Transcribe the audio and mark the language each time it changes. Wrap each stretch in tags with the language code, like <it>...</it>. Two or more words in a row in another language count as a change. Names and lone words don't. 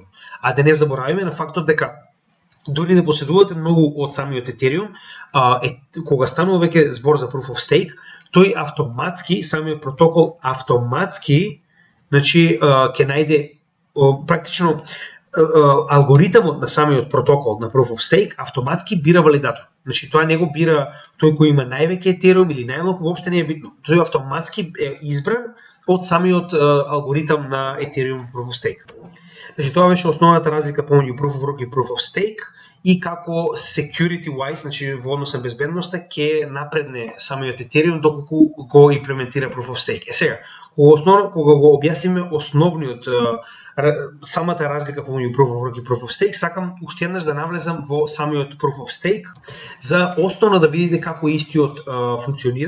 <mk>А да не заборавиме на фактот дека дури да поседувате многу од самиот Ethereum, кога станува веќе збор за</mk> <en>Proof of Stake,</en> <mk>тој автоматски, самиот протокол автоматски, значи ќе најде практично алгоритмот на самиот протокол на</mk> <en>Proof of Stake</en> <mk>автоматски бира валидатор. Значи тоа не го бира тој кој има највеќе Ethereum или најмалку, воопште не е битно. Тој автоматски е избран од самиот алгоритам на Ethereum</mk> <en>Proof of Stake.</en> <mk>Значи тоа беше основната разлика помеѓу</mk> <en>Proof of Work</en> <mk>и</mk> <en>Proof of Stake</en> <mk>и како</mk> <en>security wise,</en> <mk>значи во однос на безбедноста, ќе напредне самиот Ethereum доколку го имплементира Proof of Stake. Сега, кога го објасниме основниот самата разлика помеѓу</mk> <en>Proof of Work</en> <mk>и</mk> <en>Proof of Stake,</en> <mk>сакам уште еднаш да навлезам во самиот</mk> <en>Proof of Stake</en> <mk>за основно да видите како истиот функционира.</mk>